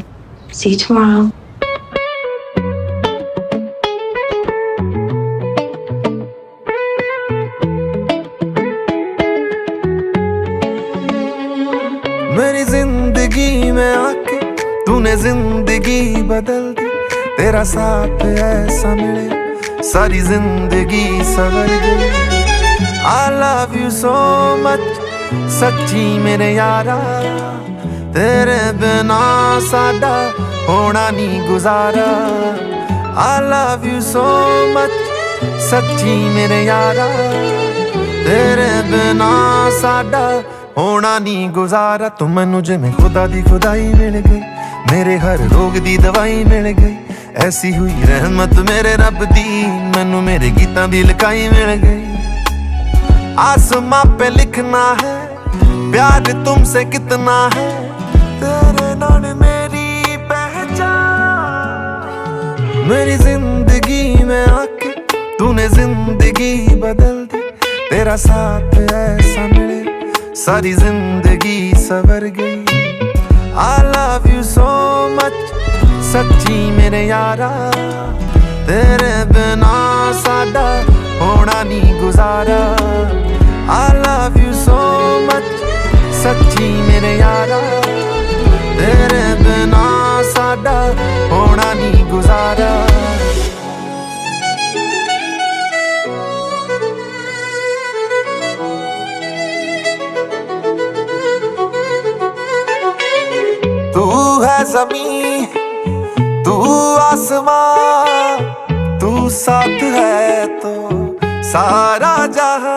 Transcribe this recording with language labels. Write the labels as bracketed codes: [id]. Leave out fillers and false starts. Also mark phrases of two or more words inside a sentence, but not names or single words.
[en] See you tomorrow. [hi] मेरी जिंदगी में आके तूने जिंदगी बदल दी, तेरा साथ ऐसा मिले सारी जिंदगी सवर गई। [en] I love you so much [pa] ਸੱਚੀ ਮੇਰੇ ਯਾਰਾ, ਤੇਰੇ ਬਿਨਾ ਸਾਡਾ ਹੋਣਾ ਨਹੀਂ ਗੁਜ਼ਾਰਾ। [en] I love you so much [pa] ਸੱਚੀ ਮੇਰੇ ਯਾਰਾ, ਤੇਰੇ ਬਿਨਾ ਸਾਡਾ ਹੋਣਾ ਨਹੀਂ ਗੁਜ਼ਾਰਾ। ਤੂੰ ਮੈਨੂੰ ਜਿਵੇਂ ਖ਼ੁਦਾ ਦੀ ਖ਼ੁਦਾਈ ਮਿਲ ਗਈ, ਮੇਰੇ ਹਰ ਰੋਗ ਦੀ ਦਵਾਈ ਮਿਲ ਗਈ। ਐਸੀ ਹੋਈ ਰਹਿਮਤ ਮੇਰੇ ਰੱਬ ਦੀ, ਮੈਨੂੰ ਮੇਰੇ ਗੀਤਾਂ ਦੀ ਲਿਖਾਈ ਮਿਲ ਗਈ। [hi] आसमां पे लिखना है प्यार तुमसे कितना है, [pa] ਤੇਰੇ ਨਾਲ ਮੇਰੀ ਪਹਿਚਾਣ। [hi] मेरी जिंदगी में आके तूने जिंदगी बदल दी, तेरा साथ ऐसा मिले सारी जिंदगी सवर गई। [en] I love you so much [pa] ਸੱਚੀ ਮੇਰੇ ਯਾਰਾ, ਤੇਰੇ ਬਿਨਾ ਸਾਡਾ ਹੋਣਾ ਨਹੀਂ ਗੁਜ਼ਾਰਾ। [en] I love you so much [pa] ਸੱਚੀ ਮੇਰੇ ਯਾਰਾ, ਤੇਰੇ ਬਿਨਾ ਸਾਡਾ ਹੋਣਾ ਨਹੀਂ ਗੁਜ਼ਾਰਾ। [hi] तू है ज़मीं तू आसमां, तू साथ है तो सारा जहां।